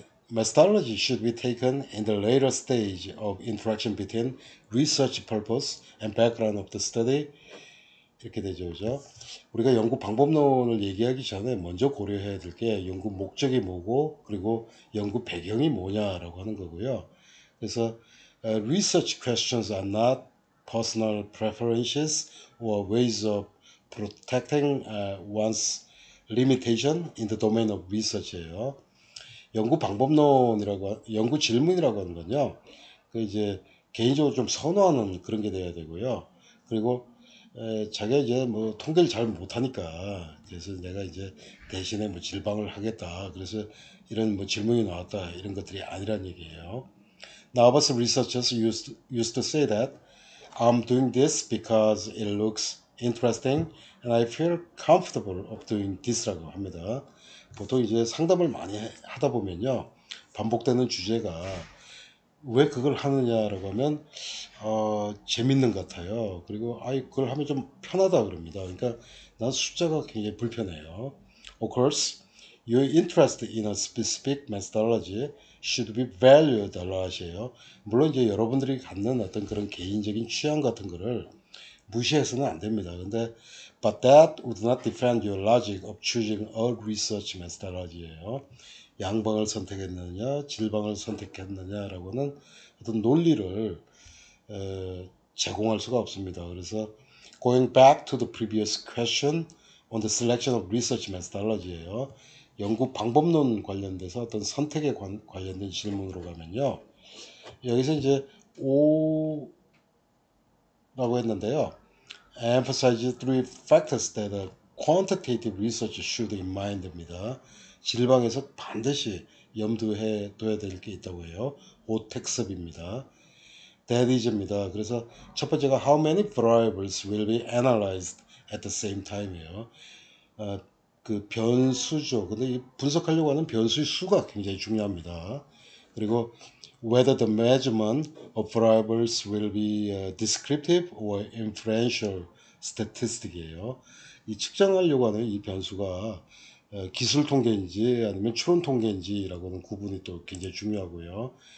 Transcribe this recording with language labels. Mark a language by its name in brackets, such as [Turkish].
[English] Methodology should be taken in the later stage of interaction between research purpose and background of the study. [Korean] 이렇게 되죠. 그죠? 우리가 연구 방법론을 얘기하기 전에 먼저 고려해야 될 게 연구 목적이 뭐고 그리고 연구 배경이 뭐냐라고 하는 거고요. 그래서 [English] research questions are not personal preferences or ways of protecting one's limitation in the domain of research예요. [Korean] 연구 방법론이라고 연구 질문이라고 하는 건요. 그 이제 개인적으로 좀 선호하는 그런 게 돼야 되고요. 그리고 자기가 이제 뭐 통계를 잘 못하니까 그래서 내가 이제 대신에 뭐 질방을 하겠다. 그래서 이런 뭐 질문이 나왔다. 이런 것들이 아니란 얘기예요. [English] Now, us researchers used to say that I'm doing this because it looks interesting and I feel comfortable of doing this라고 [Korean] 합니다. 보통 이제 상담을 많이 하다 보면요. 반복되는 주제가 왜 그걸 하느냐라고 하면 재밌는 것 같아요. 그리고 그걸 하면 좀 편하다 그럽니다. 그러니까 난 숫자가 굉장히 불편해요. [English] Of course, your interest in a specific methodology should be valued a lot이에요. [Korean] 물론 이제 여러분들이 갖는 어떤 그런 개인적인 취향 같은 거를 무시해서는 안 됩니다. 근데 [English] but that would not defend your logic of choosing a research methodology예요. [Korean] 양방을 선택했느냐, 질방을 선택했느냐라고는 어떤 논리를 제공할 수가 없습니다. 그래서 [English] going back to the previous question on the selection of research methodology예요. [Korean] 연구 방법론 관련돼서 어떤 선택에 관련된 질문으로 가면요. 여기서 이제 O라고 했는데요. [English] emphasize three factors that a quantitative research should in mind입니다. [Korean] 질방에서 반드시 염두해 둬야 될 게 있다고 해요. 오택습입니다. [English] That is [Korean] 입니다. 그래서 첫 번째가 [English] how many variables will be analyzed at the same time이에요. [Korean] 그 변수죠. 근데 이 분석하려고 하는 변수의 수가 굉장히 중요합니다. 그리고 [English] whether the measurement of variables will be descriptive or inferential statistic이에요. [Korean] 이 측정하려고 하는 이 변수가 기술 통계인지 아니면 추론 통계인지라고는 구분이 또 굉장히 중요하고요.